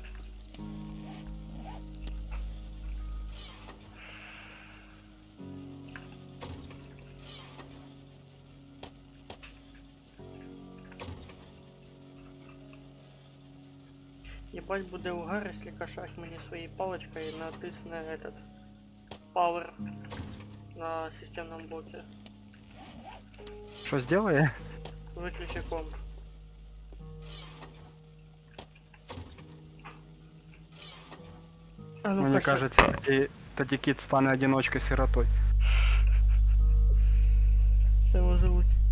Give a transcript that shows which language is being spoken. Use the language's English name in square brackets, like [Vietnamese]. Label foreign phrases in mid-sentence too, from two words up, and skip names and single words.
[Russian] Ебать буде угар, если кошак мені своей палочкой натисне этот power на системном блоке. [Ukrainian] Що зробить? [Russian] Выключи комп. А ну, [Ukrainian] Мені кошак. кажеться, тоді кіт стане одиночкою сиротою. Все може бути.